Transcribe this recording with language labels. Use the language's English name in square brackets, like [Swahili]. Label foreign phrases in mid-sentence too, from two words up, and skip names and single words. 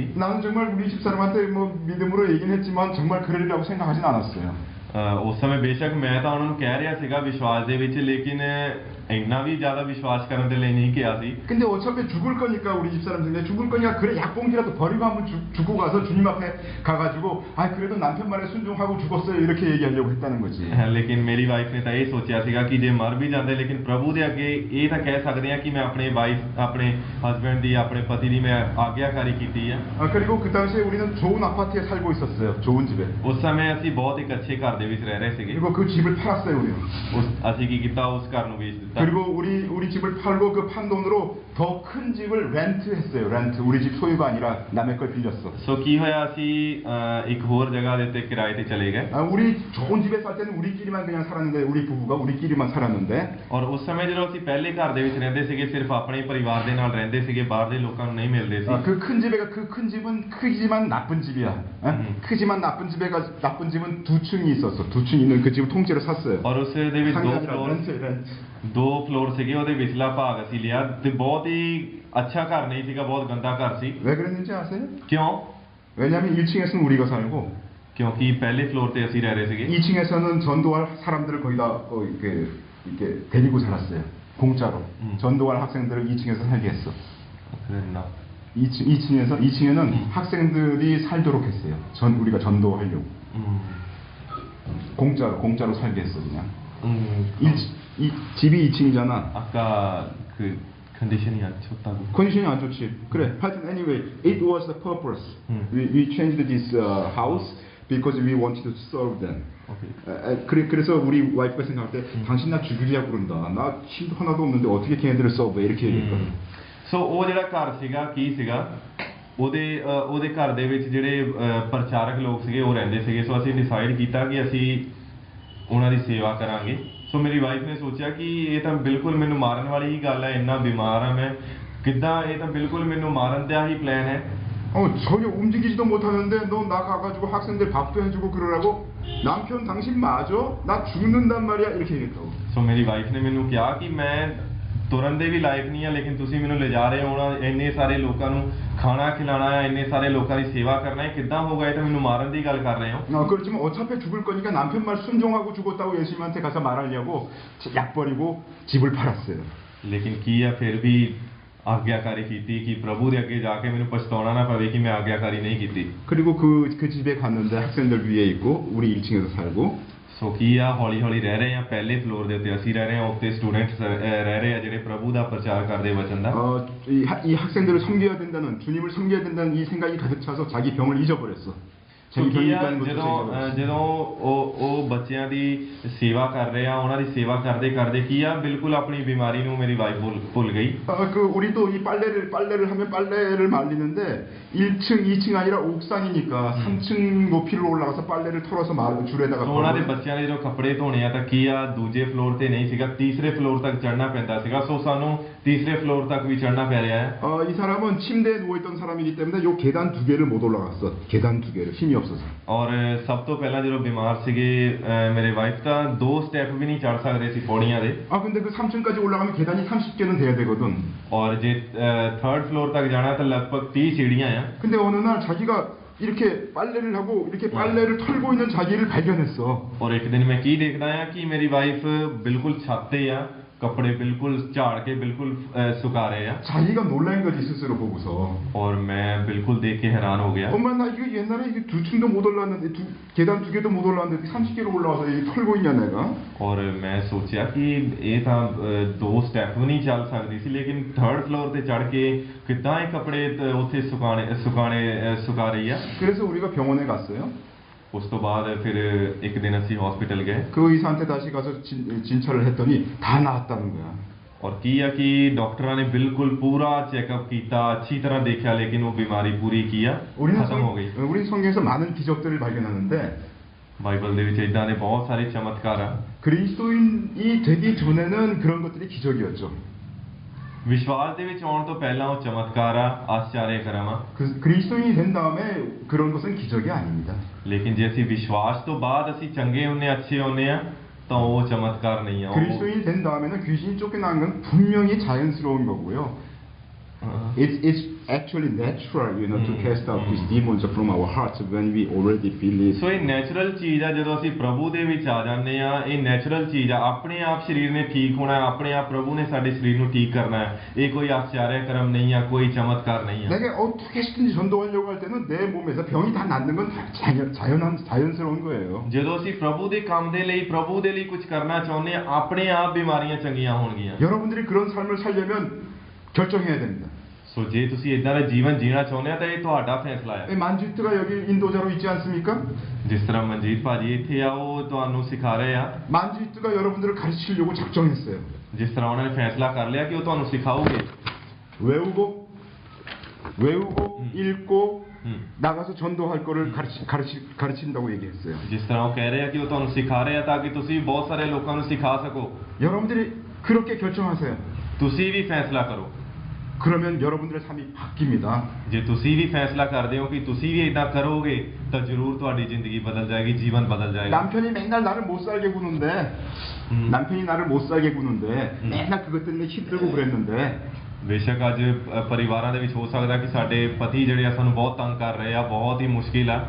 [Korean] 나는 정말 우리 집사람한테 뭐 믿음으로 얘기는 했지만 정말 그러리라고 생각하진 않았어요. [Punjabi] ਉਸ ਸਮੇਂ ਬੇਸ਼ੱਕ ਮੈਂ ਤਾਂ ਉਹਨਾਂ ਨੂੰ ਕਹਿ ਰਿਹਾ ਸੀਗਾ ਵਿਸ਼ਵਾਸ ਦੇ ਵਿੱਚ ਲੇਕਿਨ ਇੰਨਾ ਵੀ ਜ਼ਿਆਦਾ ਵਿਸ਼ਵਾਸ ਕਰਨ ਦੇ ਲਈ ਨਹੀਂ ਕਿਹਾ ਸੀ [Korean] 근데 어차피 죽을 거니까 우리 집사람 중에 죽을 거니까 그래 약봉지라도 버리고 한번 죽고 가서 주님 앞에 가가지고 아 그래도 남편 말에 순종하고 죽었어요 이렇게 얘기하려고 했다는 거지. [Punjabi] ਲੇਕਿਨ ਮੇਰੀ ਵਾਈਫ ਨੇ ਤਾਂ ਇਹ ਸੋਚਿਆ ਸੀਗਾ ਕਿ ਜੇ ਮਰ ਵੀ ਜਾਂਦੇ ਲੇਕਿਨ ਪ੍ਰਭੂ ਦੇ ਅੱਗੇ ਇਹ ਤਾਂ ਕਹਿ ਸਕਦੇ ਆ ਕਿ ਮੈਂ ਆਪਣੇ ਵਾਈਫ ਆਪਣੇ ਹਸਬੈਂਡ ਦੀ ਆਪਣੇ ਪਤੀ ਦੀ ਮੈਂ ਆਗਿਆਕਾਰੀ ਕੀਤੀ ਹੈ [Korean] 그리고 그 당시에 우리는 좋은 아파트에 살고 있었어요. 좋은 집에. [Punjabi] ਉਸ ਸਮੇਂ ਅਸੀਂ ਬਹੁਤ ਇੱਕ ਅੱਛੇ ਘਰ ਦੇ ਵਿੱਚ ਰਹਿ ਰਹੇ ਸੀਗੇ [Korean] 그리고 그 집을 팔았어요 우리는. [Punjabi] ਅਸੀਂ ਕੀ ਕੀਤਾ ਉਸ ਘਰ ਨੂੰ ਵੇਚ ਦਿੱਤਾ [Korean] 그리고 우리 집을 팔고 그 판 돈으로 더 큰 집을 렌트했어요. 렌트. 우리 집 소유가 아니라 남의 걸 빌렸어. [Punjabi] ਸੋ ਕੀ ਹੋਇਆ ਅਸੀਂ ਇੱਕ ਹੋਰ ਜਗ੍ਹਾ ਦੇ ਉੱਤੇ ਕਿਰਾਏ ਤੇ ਚਲੇ ਗਏ [Korean] 우리 좋은 집에 살 때는 우리끼리만 그냥 살았는데 우리 부부가 우리끼리만 살았는데 [Punjabi] ਔਰ ਉਸ ਸਮੇਂ ਜਦੋਂ ਅਸੀਂ ਪਹਿਲੇ ਘਰ ਦੇ ਵਿੱਚ ਰਹਿੰਦੇ ਸੀਗੇ ਸਿਰਫ ਆਪਣੇ ਪਰਿਵਾਰ ਦੇ ਨਾਲ ਰਹਿੰਦੇ ਸੀਗੇ ਬਾਹਰ ਦੇ ਲੋਕਾਂ ਨੂੰ ਨਹੀਂ ਮਿਲਦੇ ਸੀ [Korean] 그 큰 집은 크지만 나쁜 집이야. 크지만 나쁜 집은 두 층이 있었어. 두 층 있는 그 집을 통째로 샀어요. [Punjabi] ਔਰ ਉਸ ਦੇ ਵਿੱਚ [Korean] 렌트. [Punjabi] ਦੋ ਫਲੋਰ ਸੀਗੇ ਉਹਦੇ ਵਿਚਲਾ ਭਾਗ ਅਸੀਂ ਲਿਆ ਤੇ ਬਹੁਤ ਹੀ ਅੱਛਾ ਘਰ ਨਹੀਂ ਸੀਗਾ ਬਹੁਤ ਗੰਦਾ ਘਰ ਸੀ [Korean] 왜 그랬는지 아세요? [Punjabi] ਕਿਉਂ [Korean] 왜냐면 1층에서는 우리가 살고 [Punjabi] ਕਿਉਂਕਿ ਪਹਿਲੇ ਫਲੋਰ ਤੇ ਅਸੀਂ ਰਹਿ ਰਹੇ ਸੀਗੇ [Korean] 2층에서는 전도할 사람들을 거의 다 이렇게 데리고 살았어요. 공짜로. 전도할 학생들을 2층에서 살게 했어. 그랬나 2층에는 학생들이 살도록 했어요. 우리가 전도하려고. 공짜로 살게 했어 그냥. 이 집이 2층이잖아. 아까 그 컨디션이 안 좋다고. 컨디션이 안 좋지. 그래. 하여튼 [English] anyway, it was the purpose. We changed this house because we wanted to serve them. Okay. [Korean] 그래서 우리 와이프가 생각할 때 당신 나 죽이려고 그런다. 나 힘도 하나도 없는데 어떻게 걔네들을 서브해 이렇게 얘기했거든. [Punjabi] ਸੋ ਉਹ ਜਿਹੜਾ ਘਰ ਸੀਗਾ ਕੀ ਸੀਗਾ ਉਹਦੇ ਘਰ ਦੇ ਵਿੱਚ ਜਿਹੜੇ ਪ੍ਰਚਾਰਕ ਲੋਕ ਸੀਗੇ ਉਹ ਰਹਿੰਦੇ ਸੀਗੇ ਸੋ ਅਸੀਂ ਡਿਸਾਈਡ ਕੀਤਾ ਕਿ ਅਸੀਂ ਉਹਨਾਂ ਦੀ ਸੇਵਾ ਕਰਾਂਗੇ ਸੋ ਮੇਰੀ ਵਾਈਫ ਨੇ ਸੋਚਿਆ ਕਿ ਇਹ ਤਾਂ ਬਿਲਕੁਲ ਮੈਨੂੰ ਮਾਰਨ ਵਾਲੀ ਹੀ ਗੱਲ ਹੈ ਇੰਨਾ ਬਿਮਾਰ ਆ ਮੈਂ ਕਿੱਦਾਂ ਇਹ ਤਾਂ ਬਿਲਕੁਲ ਮੈਨੂੰ ਮਾਰਨ ਦਾ ਹੀ ਪਲਾਨ ਹੈ [Korean] 전혀 움직이지도 못하는데 너 나 가가지고 학생들 밥도 해주고 그러라고? 남편 당신 맞아? 나 죽는단 말이야 이렇게 얘기했다고. [Punjabi] ਸੋ ਮੇਰੀ ਵਾਈਫ ਨੇ ਮੈਨੂੰ ਕਿਹਾ ਕਿ ਮੈਂ ਤੁਰਨ ਦੇ ਵੀ ਲਾਇਕ ਨਹੀਂ ਆ ਲੇਕਿਨ ਤੁਸੀਂ ਮੈਨੂੰ ਲਿਜਾ ਰਹੇ ਹੋ ਇੰਨੇ ਸਾਰੇ ਲੋਕਾਂ ਨੂੰ ਖਾਣਾ ਖਿਲਾਣਾ ਹੈ ਇੰਨੇ ਸਾਰੇ ਲੋਕਾਂ ਦੀ ਸੇਵਾ ਕਰਨਾ ਹੈ ਕਿੱਦਾਂ ਹੋਗਾ ਇਹ ਤਾਂ ਮੈਨੂੰ ਮਾਰਨ ਦੀ ਗੱਲ ਕਰ ਰਹੇ ਹੋ [Korean] 그렇지만 어차피 죽을 거니까 남편 말 순종하고 죽었다고 예수님한테 가서 말하려고 약 버리고 집을 팔았어요. [Punjabi] ਲੇਕਿਨ ਕੀ ਆ ਫਿਰ ਵੀ ਆਗਿਆਕਾਰੀ ਕੀਤੀ ਕਿ ਪ੍ਰਭੂ ਦੇ ਅੱਗੇ ਜਾ ਕੇ ਮੈਨੂੰ ਪਛਤਾਉਣਾ ਨਾ ਪਵੇ ਕਿ ਮੈਂ ਆਗਿਆਕਾਰੀ ਨਹੀਂ ਕੀਤੀ [Korean] 그리고 그 집에 갔는데 학생들 위에 있고 우리 1층에서 살고 [Punjabi] ਸੋ ਕੀ ਆ ਹੌਲੀ ਹੌਲੀ ਰਹਿ ਰਹੇ ਆ ਪਹਿਲੇ ਫਲੋਰ ਦੇ ਉੱਤੇ ਅਸੀਂ ਰਹਿ ਰਹੇ ਆ ਉੱਤੇ ਸਟੂਡੈਂਟਸ ਰਹਿ ਰਹੇ ਆ ਜਿਹੜੇ ਪ੍ਰਭੂ ਦਾ ਪ੍ਰਚਾਰ ਕਰਦੇ ਵਚਨ ਦਾ [Korean] 이 학생들을 섬겨야 된다는 주님을 섬겨야 된다는 이 생각이 가득 차서 자기 병을 잊어버렸어. [Punjabi] ਸੋ ਕੀ ਆ ਜਦੋਂ ਉਹ ਬੱਚਿਆਂ ਦੀ ਸੇਵਾ ਕਰ ਰਹੇ ਆ ਉਹਨਾਂ ਦੀ ਸੇਵਾ ਕਰਦੇ ਕਰਦੇ ਕੀ ਆ ਬਿਲਕੁਲ ਆਪਣੀ ਬਿਮਾਰੀ ਨੂੰ ਮੇਰੀ ਵਾਈਫ ਭੁੱਲ ਗਈ [Korean] 우리도 이 빨래를 하면 빨래를 말리는데 1층, 2층 아니라 옥상이니까 3층 높이로 올라가서 빨래를 털어서 줄에다가 [Punjabi] ਸੋ ਉਹਨਾਂ ਦੇ ਬੱਚਿਆਂ ਦੇ ਜਦੋਂ ਕੱਪੜੇ ਧੋਣੇ ਆ ਤਾਂ ਕੀ ਆ ਦੂਜੇ ਫਲੋਰ ਤੇ ਨਹੀਂ ਸੀਗਾ ਤੀਸਰੇ ਫਲੋਰ ਤੱਕ ਚੜ੍ਹਨਾ ਪੈਂਦਾ ਸੀਗਾ ਸੋ ਸਾਨੂੰ ਤੀਸਰੇ ਫਲੋਰ ਤੱਕ ਵੀ ਚੜ੍ਹਨਾ ਪੈ ਰਿਹਾ ਹੈ [Korean] 이 사람은 침대에 누워있던 사람이기 때문에 요 계단 2개를 못 올라갔어. 계단 2개를 힘이 없어서. [Punjabi] ਔਰ ਸਭ ਤੋਂ ਪਹਿਲਾਂ ਜਦੋਂ ਬਿਮਾਰ ਸੀਗੇ ਮੇਰੇ ਵਾਈਫ ਤਾਂ 2 ਸਟੈਪ ਵੀ ਨਹੀਂ ਚੜ ਸਕਦੇ ਸੀ ਪੌੜੀਆਂ ਦੇ [Korean] 근데 그 3층까지 올라가면 계단이 30개는 돼야 되거든. [Punjabi] ਔਰ ਜੇ 3rd ਫਲੋਰ ਤੱਕ ਜਾਣਾ ਤਾਂ ਲਗਭਗ 30 ਸੀੜੀਆਂ ਆ [Korean] 근데 어느 날 자기가 이렇게 빨래를 하고 이렇게 빨래를 털고 있는 자기를 발견했어. [Punjabi] ਔਰ ਇੱਕ ਦਿਨ ਮੈਂ ਕੀ ਦੇਖਦਾ ਆ ਕਿ ਮੇਰੀ ਵਾਈਫ ਬਿਲਕੁਲ ਛੱਤ ਤੇ ਆ ਕੱਪੜੇ ਬਿਲਕੁਲ ਝਾੜ ਕੇ ਬਿਲਕੁਲ ਸੁਕਾ ਰਹੇ ਆ [Korean] 자기가 놀란 거지 스스로 보고서. [Punjabi] ਔਰ ਮੈਂ ਬਿਲਕੁਲ ਦੇਖ ਕੇ ਹੈਰਾਨ ਹੋ ਗਿਆ [Korean] 엄마 나 이거 옛날에 이게 2층도 못 올랐는데 계단 2개도 못 올랐는데 30개로 올라와서 여기 털고 있냐 내가. [Punjabi] ਔਰ ਮੈਂ ਸੋਚਿਆ ਕਿ ਇਹ ਤਾਂ 2 ਸਟੈਪ ਵੀ ਨਹੀਂ ਚੱਲ ਸਕਦੀ ਸੀ ਲੇਕਿਨ 3rd ਫਲੋਰ ਤੇ ਚੜ ਕੇ ਕਿੱਦਾਂ ਇਹ ਕੱਪੜੇ ਉੱਥੇ ਸੁਕਾ ਰਹੀ ਆ [Korean] 그래서 우리가 병원에 갔어요. [Punjabi] ਉਸ ਤੋਂ ਬਾਅਦ ਫਿਰ ਇੱਕ ਦਿਨ ਅਸੀਂ ਹਸਪੀਟਲ ਗਏ [Korean] 그 의사한테 다시 가서 진찰을 했더니 다 나았다는 거야. [Punjabi] ਔਰ ਕੀ ਆ ਕਿ ਡਾਕਟਰਾਂ ਨੇ ਬਿਲਕੁਲ ਪੂਰਾ ਚੈੱਕਅਪ ਕੀਤਾ ਅੱਛੀ ਤਰ੍ਹਾਂ ਦੇਖਿਆ ਲੇਕਿਨ ਉਹ ਬਿਮਾਰੀ ਪੂਰੀ ਕੀ ਆ ਖਤਮ ਹੋ ਗਈ [Korean] 우리 성경에서 많은 기적들을 발견하는데 [Punjabi] ਬਾਈਬਲ ਦੇ ਵਿੱਚ ਇਦਾਂ ਦੇ ਬਹੁਤ ਸਾਰੇ ਚਮਤਕਾਰ ਆ [Korean] 그리스도인이 되기 전에는 그런 것들이 기적이었죠. [Punjabi] ਵਿਸ਼ਵਾਸ ਦੇ ਵਿੱਚ ਆਉਣ ਤੋਂ ਪਹਿਲਾਂ ਉਹ ਚਮਤਕਾਰ ਆ ਆਸ਼ਚਾਰਿਆ ਕਰਮ ਆ [Korean] 그리스도인이 된 다음에 그런 것은 기적이 아닙니다. [Punjabi] ਲੇਕਿਨ ਜੇ ਅਸੀਂ ਵਿਸ਼ਵਾਸ ਤੋਂ ਬਾਅਦ ਅਸੀਂ ਚੰਗੇ ਹੁੰਨੇ ਅੱਛੇ ਹੁੰਨੇ ਆ ਤਾਂ ਉਹ ਚਮਤਕਾਰ ਨਹੀਂ ਆ [Korean] 그리스도인이 된 다음에는 귀신이 쫓겨나는 건 분명히 자연스러운 거고요. [English] It's actually natural, to cast out these demons from our hearts when we already believe. [Punjabi] ਸੋ ਇਹ ਨੈਚੁਰਲ ਚੀਜ਼ ਆ ਜਦੋਂ ਅਸੀਂ ਪ੍ਰਭੂ ਦੇ ਵਿੱਚ ਆ ਜਾਂਦੇ ਆ ਇਹ ਨੈਚੁਰਲ ਚੀਜ਼ ਆ ਆਪਣੇ ਆਪ ਸਰੀਰ ਨੇ ਠੀਕ ਹੋਣਾ ਹੈ ਆਪਣੇ ਆਪ ਪ੍ਰਭੂ ਨੇ ਸਾਡੇ ਸਰੀਰ ਨੂੰ ਠੀਕ ਕਰਨਾ ਹੈ ਇਹ ਕੋਈ ਆਸ਼ਚਾਰਿਆ ਕਰਮ ਨਹੀਂ ਆ ਕੋਈ ਚਮਤਕਾਰ ਨਹੀਂ ਆ [Korean] 내가 어떻게 시든지 전도하려고 할 때는 내 몸에서 병이 다 낫는 건 자연스러운 거예요. [Punjabi] ਜਦੋਂ ਅਸੀਂ ਪ੍ਰਭੂ ਦੇ ਕੰਮ ਦੇ ਲਈ ਪ੍ਰਭੂ ਦੇ ਲਈ ਕੁਝ ਕਰਨਾ ਚਾਹੁੰਦੇ ਆ ਆਪਣੇ ਆਪ ਬਿਮਾਰੀਆਂ ਚੰਗੀਆਂ ਹੋਣਗੀਆਂ [Korean] 여러분들이 그런 삶을 살려면 결정해야 됩니다. [Punjabi] ਸੋ ਜੇ ਤੁਸੀਂ ਇਦਾਂ ਦਾ ਜੀਵਨ ਜੀਣਾ ਚਾਹੁੰਦੇ ਆ ਤਾਂ ਇਹ ਤੁਹਾਡਾ ਫੈਸਲਾ ਹੈ [Korean] 만지트가 여기 인도자로 있지 않습니까? [Punjabi] ਜਿਸ ਤਰ੍ਹਾਂ ਮਨਜੀਤ ਭਾਜੀ ਇੱਥੇ ਆ ਉਹ ਤੁਹਾਨੂੰ ਸਿਖਾ ਰਹੇ ਆ [Korean] 만지트가 여러분들을 가르치려고 작정했어요. [Punjabi] ਜਿਸ ਤਰ੍ਹਾਂ ਉਹਨਾਂ ਨੇ ਫੈਸਲਾ ਕਰ ਲਿਆ ਕਿ ਉਹ ਤੁਹਾਨੂੰ ਸਿਖਾਉਗੇ [Korean] 외우고 읽고 나가서 전도할 거를 가르친다고 얘기했어요. [Punjabi] ਜਿਸ ਤਰ੍ਹਾਂ ਉਹ ਕਹਿ ਰਹੇ ਆ ਕਿ ਉਹ ਤੁਹਾਨੂੰ ਸਿਖਾ ਰਹੇ ਆ ਤਾਂ ਕਿ ਤੁਸੀਂ ਬਹੁਤ ਸਾਰੇ ਲੋਕਾਂ ਨੂੰ ਸਿਖਾ ਸਕੋ [Korean] 여러분들이 그렇게 결정하세요. [Punjabi] ਤੁਸੀਂ ਵੀ ਫੈਸਲਾ ਕਰੋ [Korean] 그러면 여러분들의 삶이 바뀝니다. [Punjabi] ਜੇ ਤੁਸੀਂ ਵੀ ਫੈਸਲਾ ਕਰਦੇ ਹੋ ਕਿ ਤੁਸੀਂ ਵੀ ਇਦਾਂ ਕਰੋਗੇ ਤਾਂ ਜ਼ਰੂਰ ਤੁਹਾਡੀ ਜ਼ਿੰਦਗੀ ਬਦਲ ਜਾਏਗੀ ਜੀਵਨ ਬਦਲ ਜਾਏਗਾ [Korean] 남편이 맨날 나를 못 살게 구는데 남편이 나를 못 살게 구는데 맨날 그것 때문에 힘들고 그랬는데 [Punjabi] ਬੇਸ਼ੱਕ ਅੱਜ ਪਰਿਵਾਰਾਂ ਦੇ ਵਿੱਚ ਹੋ ਸਕਦਾ ਕਿ ਸਾਡੇ ਪਤੀ ਜਿਹੜੇ ਆ ਸਾਨੂੰ ਬਹੁਤ ਤੰਗ ਕਰ ਰਹੇ ਆ ਬਹੁਤ ਹੀ ਮੁਸ਼ਕਿਲ ਆ